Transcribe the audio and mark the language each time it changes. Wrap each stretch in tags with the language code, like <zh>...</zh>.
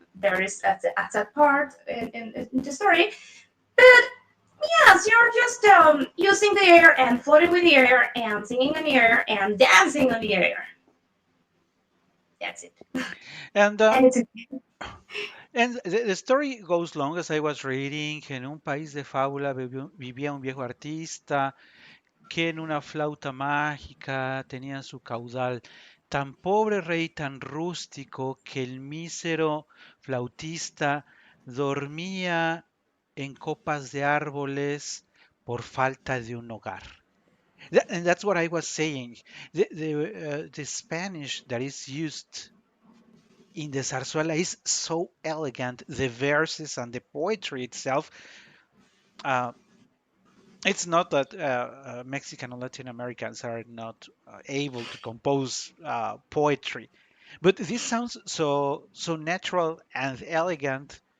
<en>There is at that part in the story, but yes, you're just using the air and floating with the air and singing on the air and dancing on the air. That's it. And And it's And the story goes long as I was reading.</en> <es>En un país de fábula vivía un viejo artista que en una flauta mágica tenía su caudal. Tan pobre rey, tan rústico, que el mísero flautista dormía en copas de árboles por falta de un hogar.</es> <en>And that's what I was saying. The Spanish that is used in the zarzuela is so elegant. The verses and the poetry itself. Uh, it's not that Mexican or Latin Americans are not able to compose poetry, but this sounds so natural and elegant.</en>